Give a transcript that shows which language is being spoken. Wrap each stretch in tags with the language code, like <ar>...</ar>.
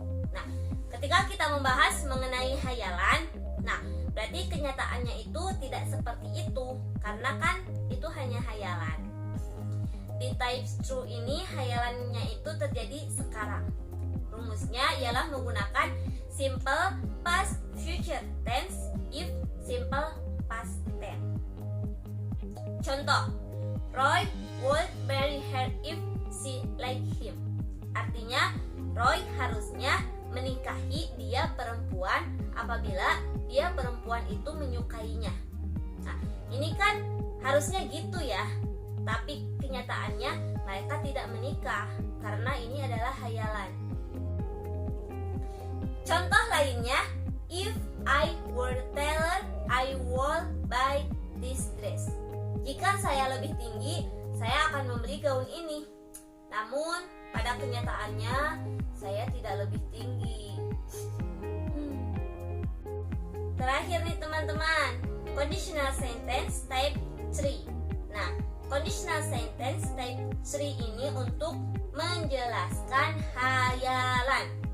<id>Nah, ketika kita membahas mengenai hayalan, nah berarti kenyataannya itu tidak seperti itu, karena kan itu hanya hayalan. Di type 2 ini hayalannya itu terjadi sekarang. Rumusnya ialah menggunakan simple past future tense if simple past tense. Contoh,</id> <en>Roy would marry her if she like him.</en> <id>Artinya, Roy harusnya menikahi dia perempuan apabila dia perempuan itu menyukainya. Nah, ini kan harusnya gitu ya. Tapi kenyataannya mereka tidak menikah karena ini adalah hayalan. Contoh lainnya,</id> <en>if I were taller, I would buy this dress.</en> <id>Jika saya lebih tinggi, saya akan membeli gaun ini. Namun, pada kenyataannya, saya tidak lebih tinggi. Terakhir nih teman-teman, conditional sentence type 3. Nah, conditional sentence type 3 ini untuk menjelaskan hayalan.</id>